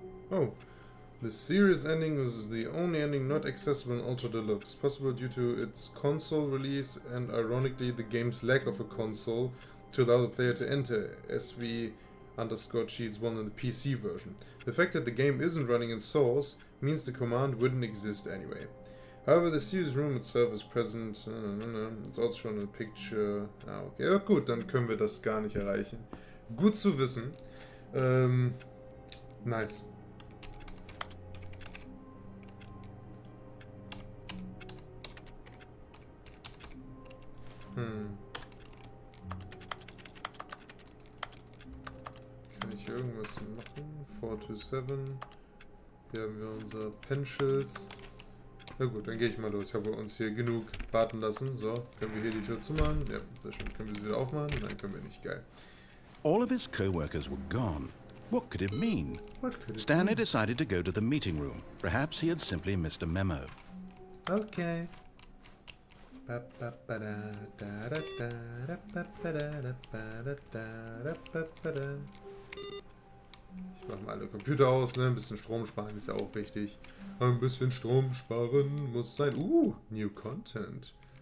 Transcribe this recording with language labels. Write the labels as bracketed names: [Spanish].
[English] Oh, the series ending is the only ending not accessible in Ultra Deluxe, possible due to its console release and ironically the game's lack of a console to allow the player to enter SV_cheats 1 in the PC version. The fact that the game isn't running in source means the command wouldn't exist anyway. However, the series room itself is present. It's also shown in a picture. Okay. [German] Ja, gut, dann können wir das gar nicht erreichen. Gut zu wissen. [English] Nice. [German] Kann ich irgendwas machen? 4 to 7. Hier haben wir unsere Pencils. Na gut, dann gehe ich mal los. Ich habe uns hier genug warten lassen. So, können wir hier die Tür zumachen? Ja, das stimmt. Können wir sie wieder aufmachen? Nein, können wir nicht. Geil. [English] All of his co-workers were gone. What could it mean? Stanley decided to go to the meeting room. Perhaps he had simply missed a memo. Okay. [German] Ich mache mal alle Computer aus, ne? Ein bisschen Strom sparen ist ja auch wichtig. Ein bisschen Strom sparen muss sein. New Content.